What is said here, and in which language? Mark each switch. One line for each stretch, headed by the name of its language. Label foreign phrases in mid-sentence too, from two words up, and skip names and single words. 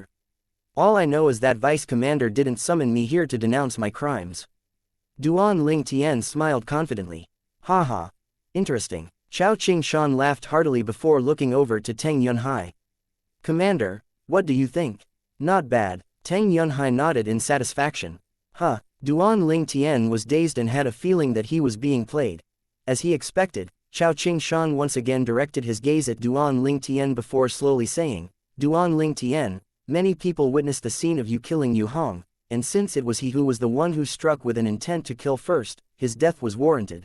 English: All I know is that Vice Commander didn't summon me here to denounce my crimes. Duan Lingtian smiled confidently. Haha. Interesting. Chao Qing-shan laughed heartily before looking over to Tang Yunhai. Commander, what do you think? Not bad. Tang Yunhai nodded in satisfaction. Huh. Duan Lingtian was dazed and had a feeling that he was being played. As he expected, Chao Qing-shan once again directed his gaze at Duan Lingtian before slowly saying, Duan Lingtian, many people witnessed the scene of you killing Yu Hong, and since it was he who was the one who struck with an intent to kill first, his death was warranted.